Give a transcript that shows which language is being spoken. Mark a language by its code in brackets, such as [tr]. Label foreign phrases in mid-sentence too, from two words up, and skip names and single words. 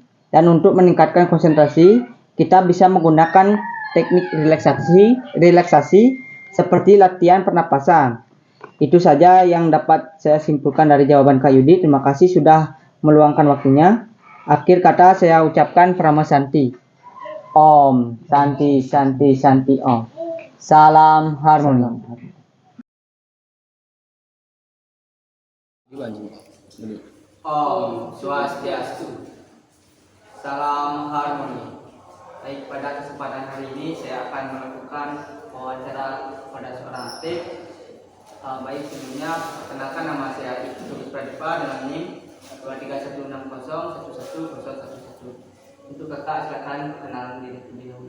[id] Dan untuk meningkatkan konsentrasi, kita bisa menggunakan teknik relaksasi seperti latihan pernapasan. Itu saja yang dapat saya simpulkan dari jawaban Kak Yudi. Terima kasih sudah meluangkan waktunya. Akhir kata saya ucapkan [sa] Prama Santi. Om Santi Santi Santi Om. [id] Salam harmoni. [sa] Om Swastiastu. [id] Salam harmoni. Baik, pada kesempatan hari ini saya akan melakukan wawancara pada seorang atlet. Baik, sebelumnya perkenalkan nama saya Iputogus Pradipa dengan NIM 23160111011. Untuk kakak silakan perkenalan diri terlebih dahulu.